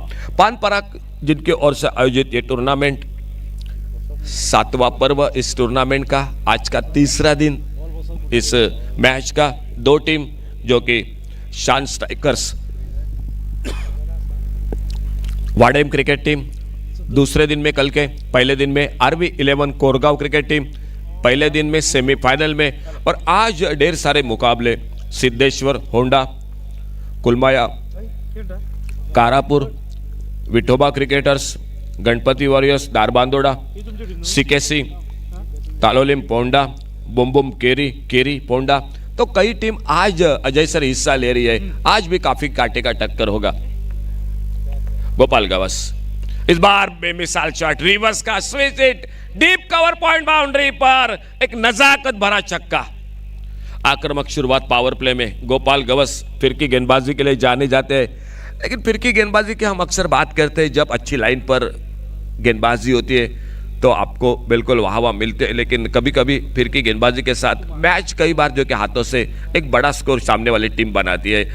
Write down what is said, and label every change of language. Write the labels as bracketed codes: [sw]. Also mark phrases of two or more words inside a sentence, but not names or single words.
[hi] पान पराग जिनकी ओर से आयोजित ये टूर्नामेंट 7वां पर्व, इस टूर्नामेंट का आज का तीसरा दिन, इस मैच का 2 टीम जो कि शान स्ट्राइकर्स वाडेम क्रिकेट टीम, दूसरे दिन में कल के पहले दिन में RV11 कोरगांव क्रिकेट टीम, पहले दिन में सेमीफाइनल में, और आज ढेर सारे मुकाबले सिद्धेश्वर होंडा, कुलमाया, कारापुर, विठोबा क्रिकेटर्स, गणपति वॉरियर्स, दारबांदोड़ा, सीकेसी, तालोलिम पोंडा, बुम केरी पोंडा। तो कई टीम आज अजय सर हिस्सा ले रही है, आज भी काफी कांटे का टक्कर होगा। गोपाल गवस इस बार बेमिसाल शॉट, रिवर्स का स्विच हिट, डीप कवर पॉइंट बाउंड्री पर एक नजाकत भरा छक्का। आक्रामक शुरुआत पावर प्ले में गोपाल गवस फिर की गेंदबाजी के लिए जाने जाते हैं, लेकिन फिर की गेंदबाजी की हम अक्सर बात करते हैं, जब अच्छी लाइन पर गेंदबाजी होती है तो आपको बिल्कुल वाह वाह मिलते हैं, लेकिन कभी कभी फिर की गेंदबाजी के साथ मैच कई बार जो कि हाथों से एक बड़ा स्कोर सामने वाली टीम बनाती है।